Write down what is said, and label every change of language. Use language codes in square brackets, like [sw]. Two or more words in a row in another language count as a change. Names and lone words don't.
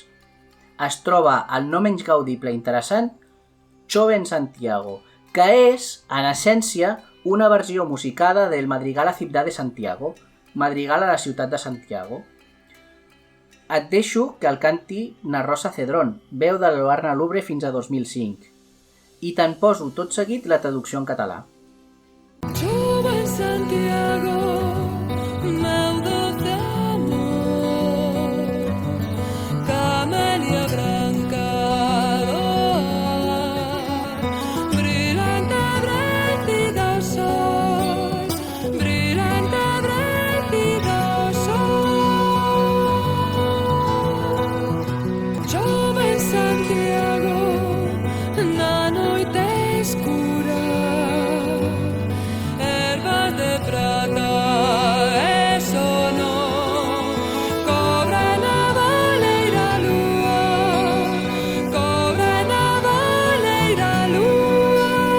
[ca] Es troba el no menys gaudible i interessant Chove en Santiago, que és, en essència, una versió musicada del Madrigal a Ciutat de Santiago, Madrigal a la ciutat de Santiago. Et deixo que el canti na Rosa Cedrón, veu de l'Oarna Lubre fins a 2005. I te'n poso tot seguit la traducció en català. [gl] Joven Santiago, meu doce amor, camelia branca d'or, brillante brètida al sol, brillante brètida al sol. Joven Santiago, na noite escura, herbas de prata e sono, cobren a valeira lúa, cobren a valeira lúa.